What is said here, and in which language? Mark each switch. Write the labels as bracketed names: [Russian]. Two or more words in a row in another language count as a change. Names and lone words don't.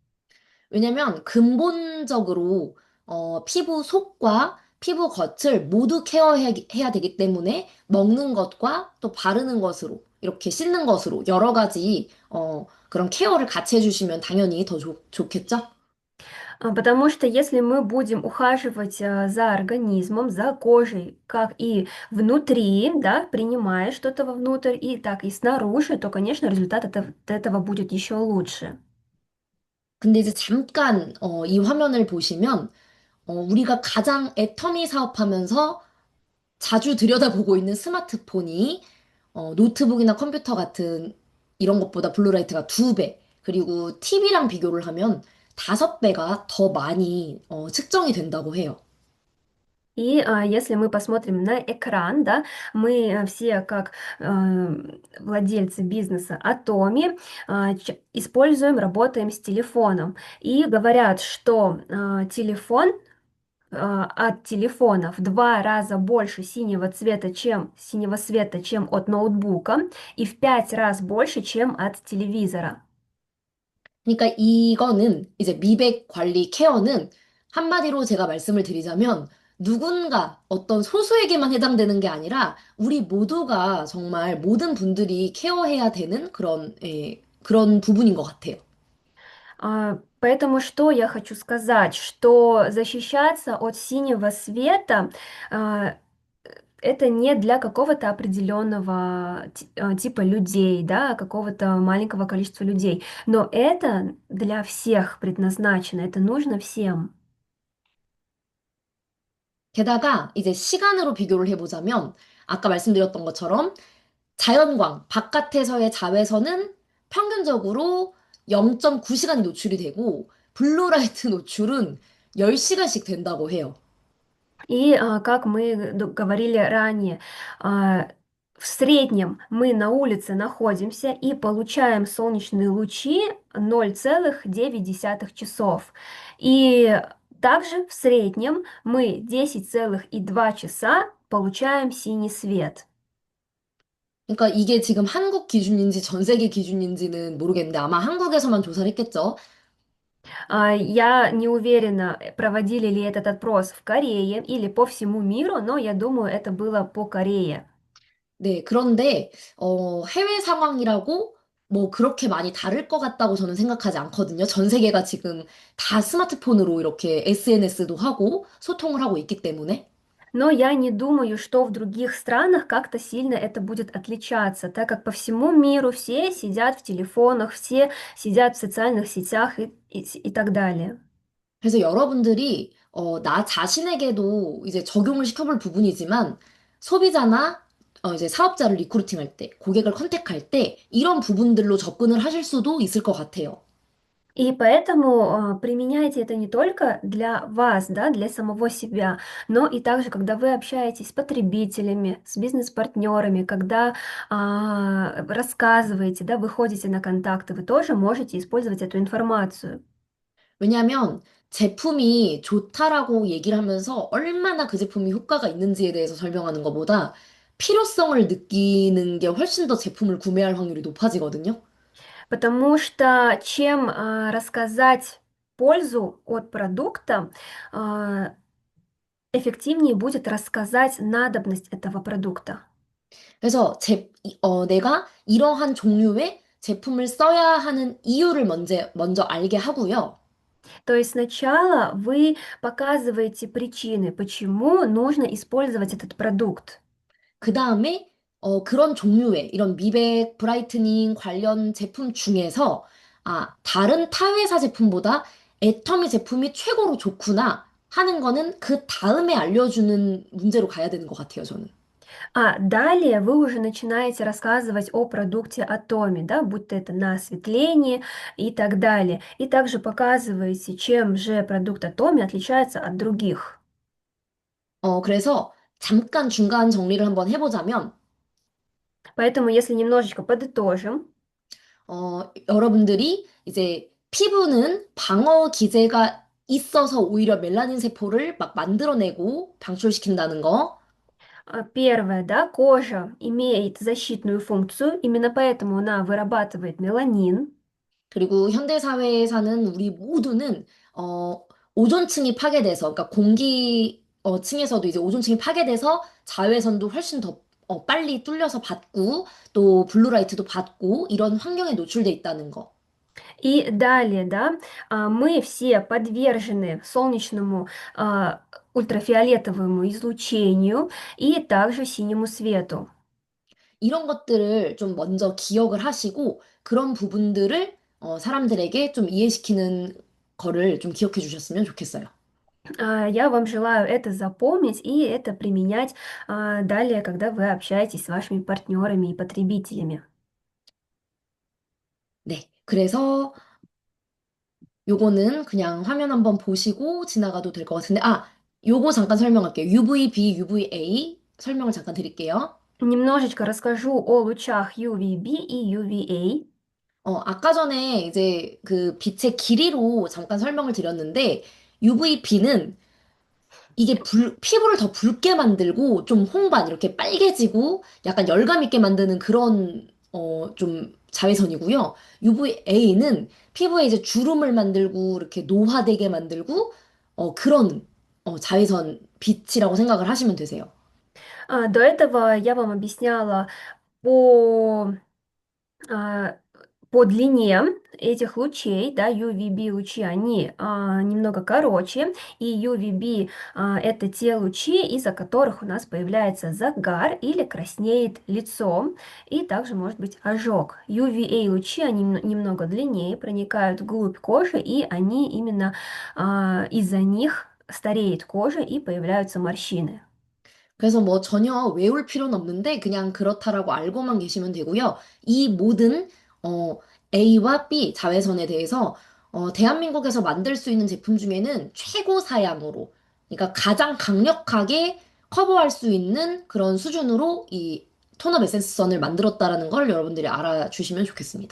[Korean] 왜냐면 근본적으로 피부 속과 피부 겉을 모두 케어해야 되기 때문에 먹는 것과 또 바르는 것으로 이렇게 씻는 것으로 여러 가지 그런 케어를 같이 해주시면 당연히 더 좋겠죠? [Russian] Потому что если мы будем ухаживать за организмом, за кожей, как и внутри, да, принимая что-то вовнутрь, и так и снаружи, то, конечно, результат от этого будет еще лучше. [Korean] 근데 이제 잠깐 이 화면을 보시면 우리가 가장 애터미 사업하면서 자주 들여다보고 있는 스마트폰이 노트북이나 컴퓨터 같은 이런 것보다 블루라이트가 2배, 그리고 TV랑 비교를 하면 5배가 더 많이 측정이 된다고 해요. [Russian] И если мы посмотрим на экран, да, мы все как владельцы бизнеса Atomi используем, работаем с телефоном. И говорят, что телефон от телефона в 2 раза больше синего света, чем от ноутбука, и в 5 раз больше, чем от телевизора. [Korean] 그러니까 이거는 이제 미백 관리 케어는 한마디로 제가 말씀을 드리자면 누군가 어떤 소수에게만 해당되는 게 아니라 우리 모두가 정말 모든 분들이 케어해야 되는 그런 부분인 것 같아요. [Russian] Поэтому что я хочу сказать, что защищаться от синего света это не для какого-то определенного типа людей, да, какого-то маленького количества людей, но это для всех предназначено, это нужно всем. [Korean] 게다가 이제 시간으로 비교를 해보자면 아까 말씀드렸던 것처럼 자연광, 바깥에서의 자외선은 평균적으로 0.9시간이 노출이 되고 블루라이트 노출은 10시간씩 된다고 해요. [Russian] И как мы говорили ранее, в среднем мы на улице находимся и получаем солнечные лучи 0,9 часов. И также в среднем мы 10,2 часа получаем синий свет. [Korean] 그러니까 이게 지금 한국 기준인지 전 세계 기준인지는 모르겠는데 아마 한국에서만 조사를 했겠죠. [Russian] Я не уверена, проводили ли этот опрос в Корее или по всему миру, но я думаю, это было по Корее. [Korean] 네, 그런데 해외 상황이라고 뭐 그렇게 많이 다를 것 같다고 저는 생각하지 않거든요. 전 세계가 지금 다 스마트폰으로 이렇게 SNS도 하고 소통을 하고 있기 때문에. [Russian] Но я не думаю, что в других странах как-то сильно это будет отличаться, так как по всему миру все сидят в телефонах, все сидят в социальных сетях и так далее. [Korean] 그래서 여러분들이 나 자신에게도 이제 적용을 시켜볼 부분이지만 소비자나 이제 사업자를 리크루팅할 때, 고객을 컨택할 때 이런 부분들로 접근을 하실 수도 있을 것 같아요. [Russian] И поэтому применяйте это не только для вас, да, для самого себя, но и также, когда вы общаетесь с потребителями, с бизнес-партнерами, когда рассказываете, да, выходите на контакты, вы тоже можете использовать эту информацию. [Korean] 왜냐하면 제품이 좋다라고 얘기를 하면서 얼마나 그 제품이 효과가 있는지에 대해서 설명하는 것보다 필요성을 느끼는 게 훨씬 더 제품을 구매할 확률이 높아지거든요. [Russian] Потому что чем рассказать пользу от продукта, а, эффективнее будет рассказать надобность этого продукта. [Korean] 그래서 내가 이러한 종류의 제품을 써야 하는 이유를 먼저 알게 하고요. [Russian] То есть сначала вы показываете причины, почему нужно использовать этот продукт. [Korean] 그 다음에 그런 종류의 이런 미백, 브라이트닝 관련 제품 중에서 다른 타회사 제품보다 애터미 제품이 최고로 좋구나 하는 거는 그 다음에 알려주는 문제로 가야 되는 것 같아요, 저는. [Russian] А далее вы уже начинаете рассказывать о продукте Atomy, да, будь то это на осветление и так далее. И также показываете, чем же продукт Atomy отличается от других. [Korean] 그래서 잠깐 중간 정리를 한번 해보자면, [Russian] Поэтому, если немножечко подытожим, [Korean] 여러분들이 이제 피부는 방어 기제가 있어서 오히려 멜라닌 세포를 막 만들어내고 방출시킨다는 거. [Russian] первое, да, кожа имеет защитную функцию, именно поэтому она вырабатывает меланин. [Korean] 그리고 현대 사회에 사는 우리 모두는 오존층이 파괴돼서, 그러니까 공기 층에서도 이제 오존층이 파괴돼서 자외선도 훨씬 더 빨리 뚫려서 받고 또 블루라이트도 받고 이런 환경에 노출돼 있다는 거. [Russian] И далее, да, мы все подвержены солнечному ультрафиолетовому излучению и также синему свету. [Korean] 이런 것들을 좀 먼저 기억을 하시고 그런 부분들을 사람들에게 좀 이해시키는 거를 좀 기억해 주셨으면 좋겠어요. [Russian] Я вам желаю это запомнить и это применять далее, когда вы общаетесь с вашими партнерами и потребителями. [Korean] 네. 그래서 요거는 그냥 화면 한번 보시고 지나가도 될 것 같은데, 요거 잠깐 설명할게요. UVB, UVA 설명을 잠깐 드릴게요. [Russian] Немножечко расскажу о лучах UVB и UVA. [Korean] 아까 전에 이제 그 빛의 길이로 잠깐 설명을 드렸는데, UVB는 이게 피부를 더 붉게 만들고 좀 홍반 이렇게 빨개지고 약간 열감 있게 만드는 그런 좀 자외선이고요. UVA는 피부에 이제 주름을 만들고 이렇게 노화되게 만들고 그런 자외선 빛이라고 생각을 하시면 되세요. [Russian] До этого я вам объясняла по а, по длине этих лучей, да, UVB-лучи, они немного короче, и UVB это те лучи, из-за которых у нас появляется загар или краснеет лицо, и также может быть ожог. UVA-лучи, они немного длиннее, проникают вглубь кожи, и они именно из-за них стареет кожа и появляются морщины. [Korean] 그래서 뭐 전혀 외울 필요는 없는데 그냥 그렇다라고 알고만 계시면 되고요. 이 모든 어, A와 B 자외선에 대해서 대한민국에서 만들 수 있는 제품 중에는 최고 사양으로, 그러니까 가장 강력하게 커버할 수 있는 그런 수준으로 이 톤업 에센스 선을 만들었다라는 걸 여러분들이 알아주시면 좋겠습니다.